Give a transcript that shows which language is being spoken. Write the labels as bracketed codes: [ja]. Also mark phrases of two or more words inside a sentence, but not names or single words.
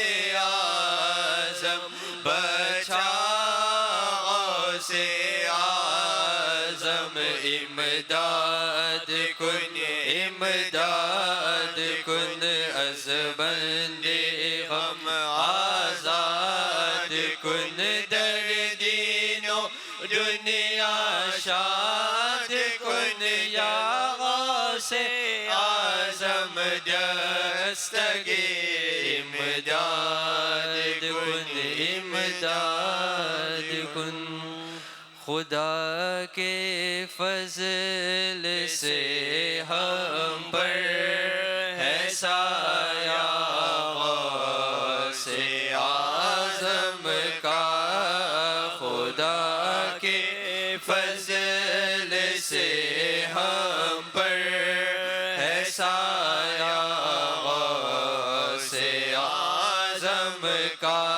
[fa] اعظم بچا غوث اعظم امداد کن امداد کن از بند غم آزاد کن در دین و دنیا شاد کن یا غوث اعظم دستگیر امداد کن امداد کن۔ [ur] خدا کے فضل سے ہم پر ہے سایہ غوث اعظم کا، خدا کے فضل سے ہم پر ہے سایہ غوث اعظم کا،